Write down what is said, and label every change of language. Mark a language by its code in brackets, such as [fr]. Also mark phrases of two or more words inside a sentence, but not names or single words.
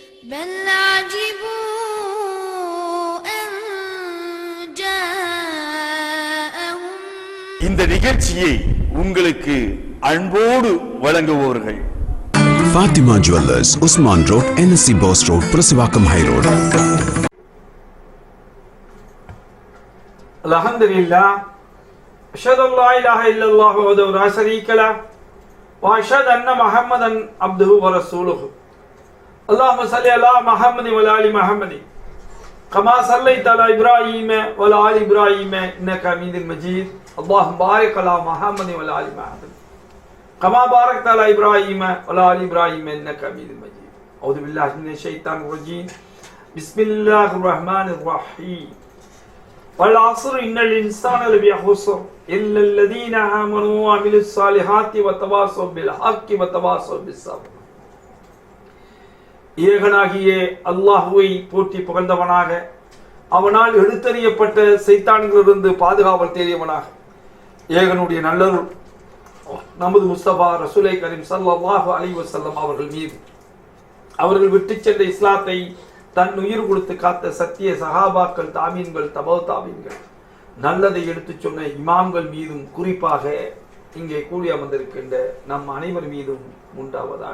[ar] بل عجبوا أن جاءهم. [ta] இந்த நிகழ்ச்சியை உங்களுக்கு அன்போடு வழங்குவோர்கள் Fatima Jewellers, Usman Road, NSC Boss Road, Prasivakam High Road. [ar] الحمد لله، أشهد أن لا إله إلا الله وحده لا شريك له وأشهد أن محمدا عبده ورسوله. اللهم صل على محمد وعلى آل محمد كما صليت على إبراهيم وعلى آل إبراهيم إنك حميد مجيد. اللهم بارك على محمد وعلى آل محمد كما باركت على إبراهيم وعلى آل إبراهيم إنك حميد مجيد. أعوذ بالله من الشيطان الرجيم. بسم الله الرحمن الرحيم. والعصر إن الإنسان لفي خسر إلا الذين آمنوا وعملوا الصالحات وتواصوا بالحق وتواصوا بالصبر. [ta] ஏகனாகிய அல்லாஹ்வை போற்றி புகழ்ந்தவனாக, அவனால் எடுத்தறியப்பட்ட சைத்தான்களிலிருந்து பாதுகாவல் தேடியவனாக, ஏகனுடைய நல்லருள் நமது முஸ்தபா ரசூலை கரீம் [ar] صلى الله عليه وسلم [ta] அவர்கள் மீது, அவர்கள் விட்டு சென்ற இஸ்லாத்தை தன் உயிர் கொடுத்து காத்த சத்திய சஹாபாக்கள், தாமீன்கள், தபௌ தாமீன்கள், நல்லதை எடுத்துச் சொன்ன இமாம்கள் மீதும், குறிப்பாக இங்கே கூடி அமர்ந்திருக்கின்ற நம் அனைவர் மீதும் உண்டாவதாக.